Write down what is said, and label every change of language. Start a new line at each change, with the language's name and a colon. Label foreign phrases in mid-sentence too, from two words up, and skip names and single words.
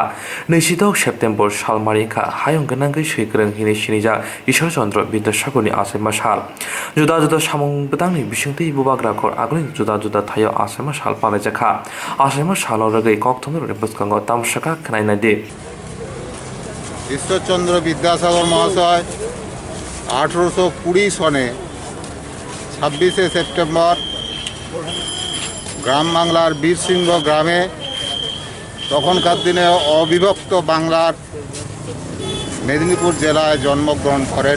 Bodo: 29 सेप्तेम्बर सालमारिखा हायं गोनांगै सैग्रों हिनि सिनिजा ईश्वर चन्द्र विद्यासागरनि आसायमा साल। जुदा जुदा सामं बदांनि बिसिंथि बबाग्राखर आगोलनि जुदा जुदा थायो आसायमा साल पालायजाखा। आसायमा सालरगै कक्तमनि बसकांगो तामसाका खोनायनायदि
Bangla: ঈশ্বরচন্দ্র বিদ্যাসাগর মহাশয় 1820 সনে 26শে সেপ্টেম্বর গ্রাম বাংলার বীরসিংহ গ্রামে, তখনকার দিনে অবিভক্ত বাংলার মেদিনীপুর জেলায় জন্মগ্রহণ করেন।